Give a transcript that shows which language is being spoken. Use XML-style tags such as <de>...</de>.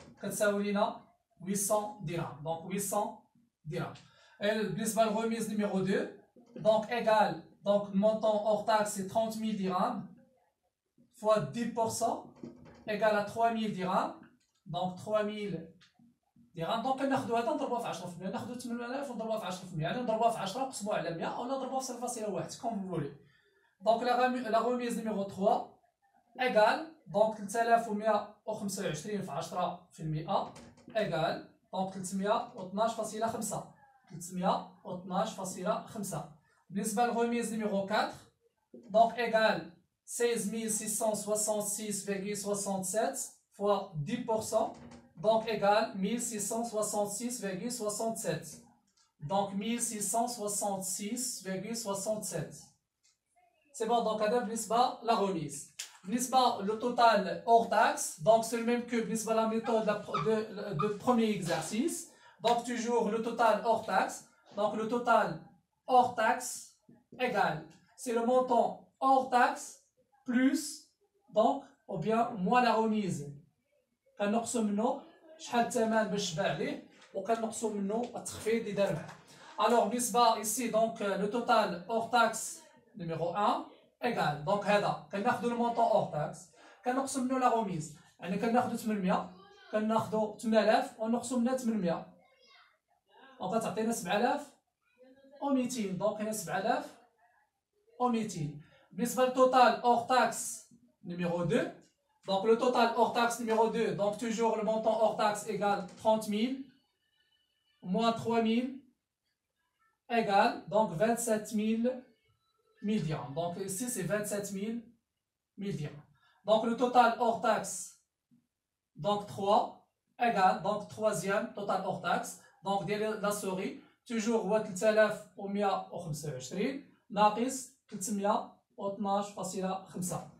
<fr>Ça veut dire 800 dirhams. Donc, 800 dirhams. Et la remise numéro 2, donc, égale, donc, le montant hors taxe, c'est 30 000 dirhams fois 10% égale à 3000 dirhams. Donc 3000 dirhams.</fr> <ar>Donc ناخذوا هذا نضربوها في 10%. ناخذوا 8000 ونضربوها في 10%. يعني نضربوها في 10 نقسموها على 100 ou نضربوها في 0.1</ar> <fr>comme vous voulez. Donc la remise numéro 3 égale donc 3125 في 10% égale donc 312.5. 312.5.</fr> <ar>بالنسبة</ar> <fr>للremise numéro 4 donc égale 16 666,67 fois 10%, donc égale 1666,67. Donc 1666,67. C'est bon, donc à la remise. Le total hors taxe, donc c'est le même que la méthode de premier exercice. Donc toujours le total hors taxe. Donc le total hors taxe égale, c'est le montant hors taxe plus donc ou bien moins la remise.</fr> <ar>كنقصوا منه شحال الثمن باش باع ليه وكنقصوا منه التخفيض اللي دار معاه.</ar> <fr>Alors</fr> <ar>بالنسبه</ar> <fr>ici donc le total hors taxe numéro 1 égal donc</fr> <ar>هذا كناخذوا المونطون hors taxe كنقصوا منه لا remise يعني كناخذوا 800 كناخذوا 8000 ونقصوا منها 800 دونك غتعطينا 7200 دونك هنا 7200. بالنسبة للتوتال</ar> <fr>hors taxe numéro 2, donc le total hors taxe numéro 2, donc toujours le montant hors taxe égale 30 000 moins 3 000 égale donc 27 000 dirhams. Donc ici c'est 27 000 dirhams. Donc le total hors taxe donc 3 égale donc troisième total hors taxe donc ديال la souris toujours</fr> <ar>هو 3125 ناقص 312.5</ar>